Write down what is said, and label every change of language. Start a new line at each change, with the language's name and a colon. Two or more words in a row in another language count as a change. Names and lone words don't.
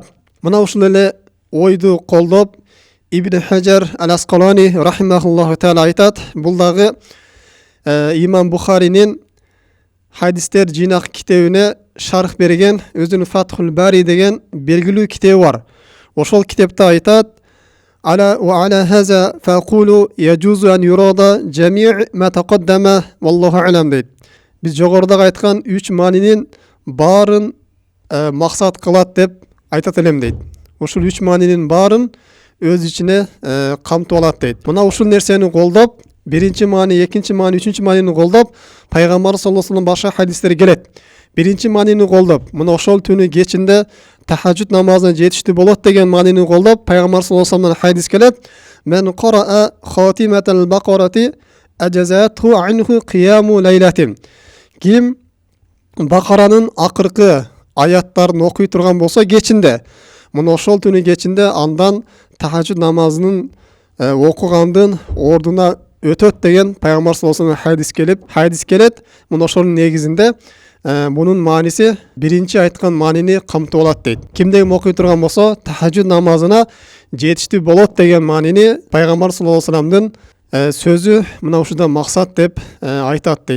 Kyrgyz: Мына ушул эле ойду колдоп Ибн Хаджар ал-Аскалани
Arabic: رحمه الله تعالى
Kyrgyz: айтат. Бул дагы имам Бухаринин хадистер жыйнак китебине шарх берген өзүнүн Фатхул Бари деген белгилүү китеби бар. Ошол китепте айтат:
Arabic: ألا وعلى هذا فأقول يجوز أن يراد جميع ما تقدم والله أعلم дейт.
Kyrgyz: Биз жогорудагы айткан 3 маанинин баарын максат кылат деп айтат элем дейт. Ушул 3 маанинин баарын өз ичине камтып алат дейт. Мына ушул нерсени колдоп, биринчи маани, экинчи маани, үчүнчү маанини колдоп, пайгамбар
Arabic: صلى الله عليه وسلم
Kyrgyz: башка хадистер келет. Биринчи маанини колдоп, мына ошол түнү кечинде тахажжуд намазына жетиштүү болот деген маанини колдоп, пайгамбар
Arabic: صلى الله عليه وسلم
Kyrgyz: хадис келет:
Arabic: من قرأ خاتمة البقرة أجزأت عنه قيام ليلة.
Kyrgyz: Ким Бакаранын акыркы аяттарын окуй турган болсо кечинде, мына ошол түнү кечинде андан тахажжуд намазынын окугандын ордуна өтөт деген пайгамбар
Arabic: صلى الله عليه وسلم
Kyrgyz: хадис келет. Мына ошонун негизинде мунун мааниси биринчи айткан маанини камтып алат дейт. Кимде ким окуй турган болсо, тахажжуд намазына жетиштүү болот деген маанини пайгамбар
Arabic: صلى الله عليه وسلم
Kyrgyz: сөзү мына ушуда максат деп айтат дейт.